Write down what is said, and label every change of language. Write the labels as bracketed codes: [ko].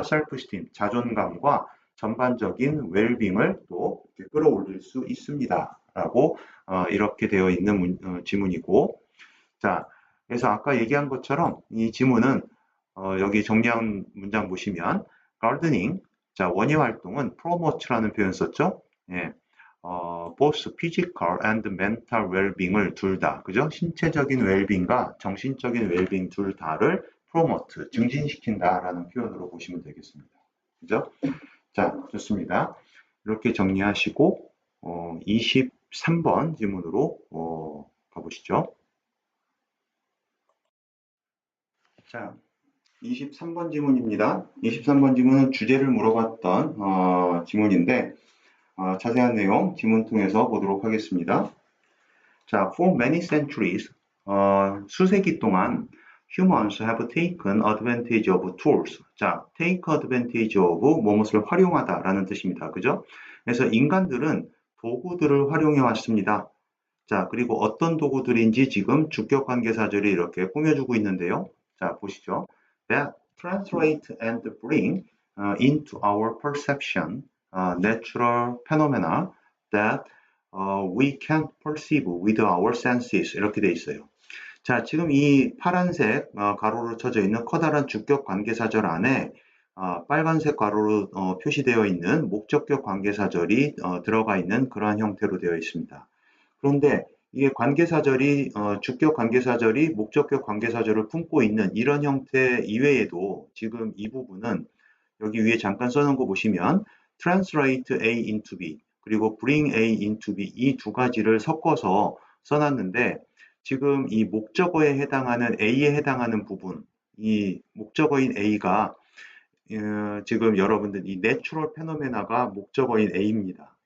[ko] self-esteem, 자존감과 전반적인 웰빙을 또 끌어올릴 수 있습니다. 라고 이렇게 되어 있는 지문이고 자, 그래서 아까 얘기한 것처럼 이 지문은 여기 정리한 문장 보시면 gardening, 자, 원예 활동은 promote라는 표현 썼죠. 예, [en] both physical and mental well-being을 [ko] 둘 다, 그죠? 신체적인 웰빙과 정신적인 웰빙 둘 다를 promote, 증진시킨다라는 표현으로 보시면 되겠습니다. 그죠? 자, 좋습니다. 이렇게 정리하시고 23번 질문으로 가보시죠. 자, 23번 질문입니다. 23번 질문은 주제를 물어봤던 질문인데 자세한 내용 지문 통해서 보도록 하겠습니다. [en] 자, for many centuries, [ko] 수세기 동안 [en] humans have taken advantage of tools. [ko] 자, [en] take advantage of [ko] 무엇을 활용하다라는 뜻입니다. 그죠? 그래서 인간들은 도구들을 활용해 왔습니다. 자, 그리고 어떤 도구들인지 지금 주격관계사절이 이렇게 꾸며주고 있는데요. 자, 보시죠. [en] That translate and bring into our perception natural phenomena that we can't perceive with our senses. [ko] 이렇게 돼 있어요. 자, 지금 이 파란색 가로로 쳐져 있는 커다란 주격 관계사절 안에 빨간색 가로로 표시되어 있는 목적격 관계사절이 들어가 있는 그러한 형태로 되어 있습니다. 그런데 이게 관계사절이 주격 관계사절이 목적격 관계사절을 품고 있는 이런 형태 이외에도 지금 이 부분은 여기 위에 잠깐 써놓은 거 보시면 [en] translate A into B [ko] 그리고 [en] bring A into B [ko] 이 두 가지를 섞어서 써놨는데 지금 이 목적어에 해당하는 A에 해당하는 부분 이 목적어인 A가 지금 여러분들 이 내추럴 페노메나가 목적어인 A입니다.